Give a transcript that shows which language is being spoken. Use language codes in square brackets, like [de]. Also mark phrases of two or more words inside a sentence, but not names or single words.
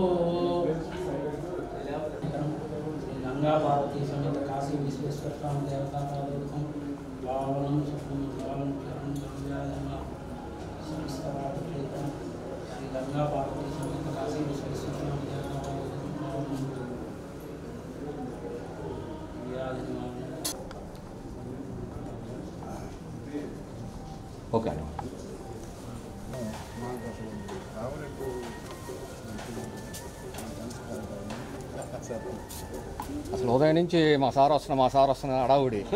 [sa] गंगा पार्वती समेत काशी विश्वेश्वर स्वामी देवता पादोदकं पावनं सुखं पावनं करं गंगा समस्तवादप्रीतं श्री गंगा पार्वती समेत काशी विश्वेश्वर स्वामी देवता पादोदकं पावनं [te] ఓకే అండి అసలు ఉదయం నుంచి మా సార్ వస్తున్నా అడావుడి